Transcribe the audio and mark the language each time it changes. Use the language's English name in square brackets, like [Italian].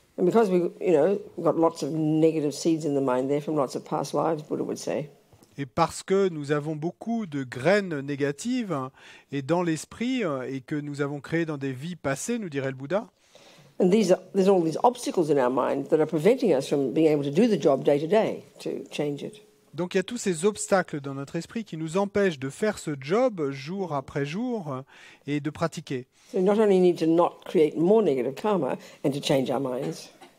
[English] And because we, got lots of negative seeds in the mind there from lots of past lives, Buddha would say. [French] Et parce que nous avons beaucoup de graines négatives et dans l'esprit et que nous avons créé dans des vies passées, nous dirait le Bouddha. [English] And there's all these obstacles in our mind that are preventing us from being able to do the job day to change it. [French] Donc il y a tous ces obstacles dans notre esprit qui nous empêchent de faire ce job jour après jour et de pratiquer. [English] So not only need to not create more negative karma and to change our minds.